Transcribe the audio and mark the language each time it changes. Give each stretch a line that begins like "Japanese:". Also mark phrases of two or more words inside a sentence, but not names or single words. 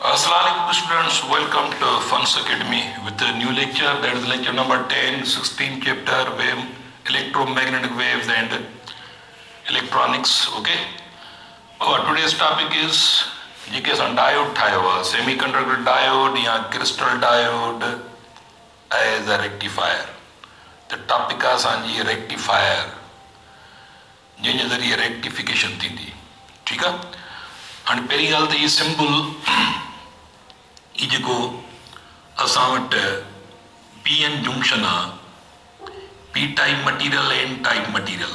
English: Assalamualaikum students, welcome to Funs Academy with a new lecture, that is lecture number 10, 16 chapter wave, electromagnetic waves and electronics. Okay. Our today's topic is
Sindhi: जेके असां डायोड ठाहियो आहे,
English: semiconductor diode या crystal diode as a rectifier.
Sindhi: त टॉपिक आहे असांजी रेक्टिफायर, जंहिंजे ज़रिए रेक्टिफिकेशन थींदी. ठीकु आहे. हाणे पहिरीं ॻाल्हि त इहो सिंबल ही जेको असां वटि
English: P N junction
Sindhi: आहे,
English: P type material N type material.